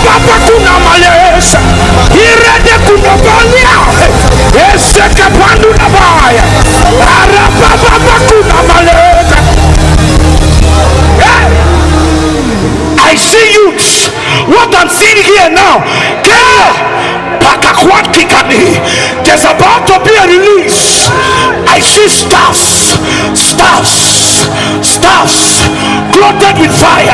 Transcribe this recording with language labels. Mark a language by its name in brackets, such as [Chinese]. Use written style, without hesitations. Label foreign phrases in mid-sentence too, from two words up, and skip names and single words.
[English] kuna malesa irede kuna balia eseke pandu na baya arababa kuna malesa. I see youths. What I'm seeing here now, there's about to be a release. I see stars clothed with fire.